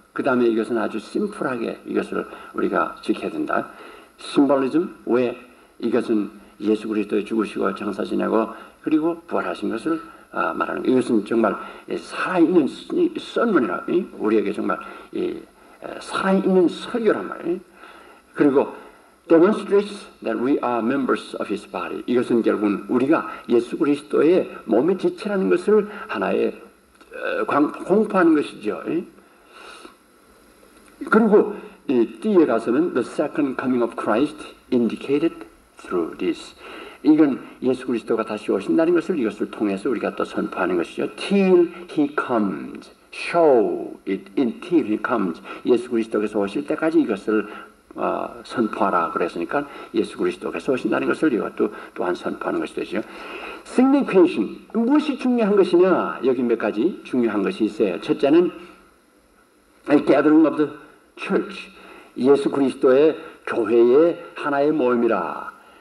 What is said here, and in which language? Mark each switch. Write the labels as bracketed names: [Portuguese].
[Korean] 그 다음에 이것은 아주 심플하게 이것을 우리가 지켜야 된다. 심볼리즘, 왜 이것은 예수 그리스도의 죽으시고 장사 지내고 그리고 부활하신 것을 말하는 거예요. 이것은 정말 살아있는 썰문이라 우리에게 정말 살아있는 설교란 말이에요. 그리고 [English] demonstrates that we are members of His body. [Korean] 이것은 결국은 우리가 예수 그리스도의 몸의 지체라는 것을 하나의 공포하는 것이죠. 그리고 뒤에 가서는 [English] the second coming of Christ indicated through this. [Korean] 이건 예수 그리스도가 다시 오신다는 것을 이것을 통해서 우리가 또 선포하는 것이죠. [English] Till He comes, show it until He comes. [Korean] 예수 그리스도께서 오실 때까지 이것을 선포하라 그랬으니까 예수 그리스도께서 오신다는 것을 이것도 또한 선포하는 것이 되죠. Signification, 무엇이 중요한 것이냐? 여기 몇 가지 중요한 것이 있어요. 첫째는 [English] gathering of the church, [Korean] 예수 그리스도의 교회의 하나의 모임이라.